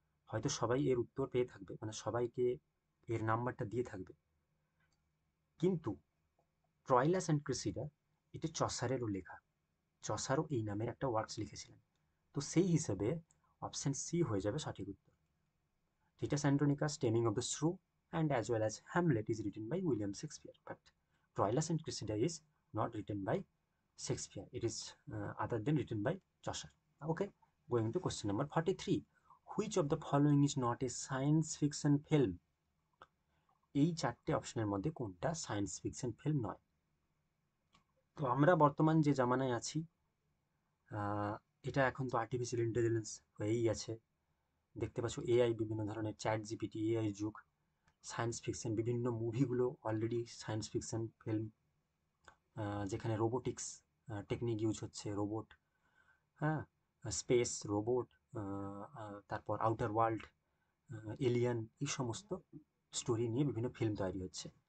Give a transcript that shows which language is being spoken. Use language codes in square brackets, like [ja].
[bn] হয়তো সবাই এর উত্তর পেয়ে থাকবে, মানে সবাইকে এর নাম্বারটা দিয়ে থাকবে, কিন্তু ট্রয়লাস অ্যান্ড ক্রিসিডা এটা চসারেরও লেখা। চসারও এই নামের একটা ওয়ার্কস লিখেছিলেন। তো সেই হিসেবে অপশন সি হয়ে যাবে সঠিক উত্তর। [en] Titus Andronicus, Taming of the Shrew, and as well as Hamlet is written by William Shakespeare. But Troilus and Cressida is not written by Shakespeare. It is other than written by Chaucer. Okay, going to question number 43. Which of the following is not a science fiction film? [bn] এই চারটে অপশনের মধ্যে কোনটা science fiction film নয়? তো আমরা বর্তমান যে জামানায় আছি, এটা এখন তো আর্টিফিশিয়াল ইন্টেলিজেন্স হয়েই গেছে। দেখতে পাচ্ছ এআই, বিভিন্ন ধরনের চ্যাট জিপিটি, এআই যুগ। সায়েন্স ফিকশন বিভিন্ন মুভিগুলো অলরেডি সায়েন্স ফিকশন ফিল্ম, যেখানে রোবোটিক্স টেকনিক ইউজ হচ্ছে, রোবট, হ্যাঁ, স্পেস রোবট, তারপর আউটার ওয়ার্ল্ড, এলিয়ান, এই সমস্ত স্টোরি নিয়ে বিভিন্ন ফিল্ম তৈরি হচ্ছে।